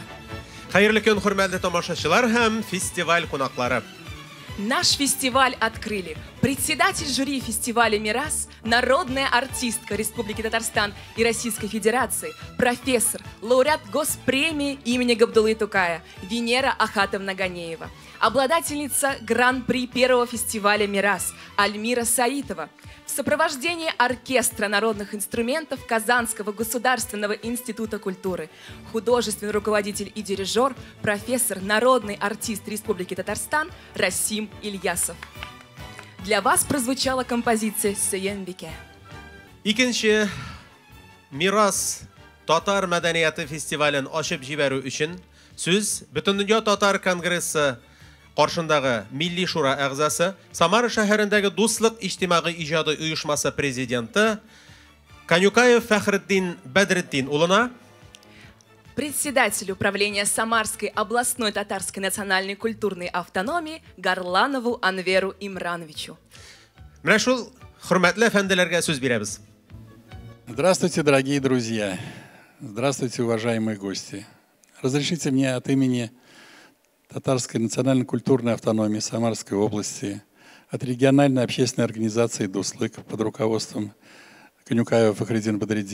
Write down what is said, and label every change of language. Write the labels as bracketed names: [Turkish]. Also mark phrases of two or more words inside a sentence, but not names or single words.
[Tatar] Хайырлы көн, хөрмәтле тамашачылар һәм фестиваль кунаклары. [Russian] Наш фестиваль открыли председатель жюри фестиваля «Мирас», народная артистка Республики Татарстан и Российской Федерации, профессор, лауреат госпремии имени Габдуллы Тукая Венера Ахатовна Ганеева, обладательница гран-при первого фестиваля «Мирас» Альмира Саитова, в сопровождении оркестра народных инструментов Казанского государственного института культуры, художественный руководитель и дирижер, профессор, народный артист Республики Татарстан Расим Ильясов. Для вас прозвучала композиция «Сөембикә». [Tatar] Икенче «Мирас» татар мәдәнияты фестивален ачып җибәрү өчен сүз Бөтендөнья татар конгрессы каршындагы Милли шура әгъзасы, Самара шәһәрендәге Дуслык иҗтимагый иҗади оешмасы президенты Канюкаев Фәхретдин Бәдретдин улына, [Russian] председатель управления Самарской областной татарской национальной культурной автономии Гарланову Анверу Имрановичу. [Tatar] Менә шул хөрмәтле әфәнделәргә сүз бирәбез. [Russian] Здравствуйте, дорогие друзья. Здравствуйте, уважаемые гости. Разрешите мне от имени Татарской национально-культурной автономии Самарской области от региональной общественной организации «Дуслык» под руководством Конюкаева Фахриддина Бадретдиновича.